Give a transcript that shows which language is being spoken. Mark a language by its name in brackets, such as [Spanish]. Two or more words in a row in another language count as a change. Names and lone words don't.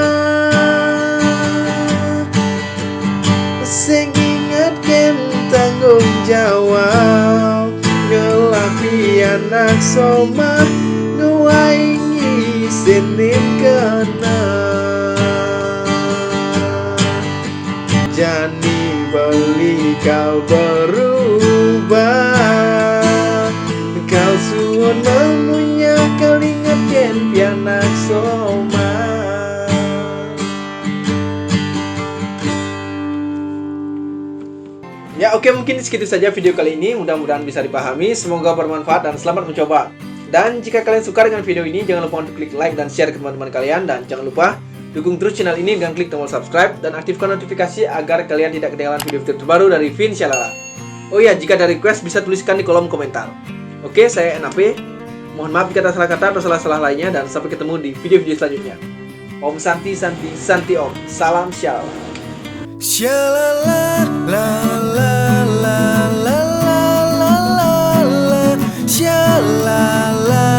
[Balinese] sing ingat ken tanggung jawab ngelapi anak soma ngewaingi senin kena jani beli kau berubah kau suon memunya kalingat ken pianak soma. [Indonesian] Ya oke, mungkin segitu saja video kali ini. Mudah-mudahan bisa dipahami. Semoga bermanfaat dan selamat mencoba. Dan jika kalian suka dengan video ini, jangan lupa untuk klik like dan share ke teman-teman kalian. Dan jangan lupa dukung terus channel ini dengan klik tombol subscribe dan aktifkan notifikasi agar kalian tidak ketinggalan video-video terbaru dari Vin Syalala. Oh ya, jika ada request bisa tuliskan di kolom komentar. Oke, saya NAP. Mohon maaf jika ada salah kata atau salah-salah lainnya, dan sampai ketemu di video-video selanjutnya. [Sanskrit] Om Santi Santi Santi Om. Salam Syalala. Shalala la la la la la la la la shalala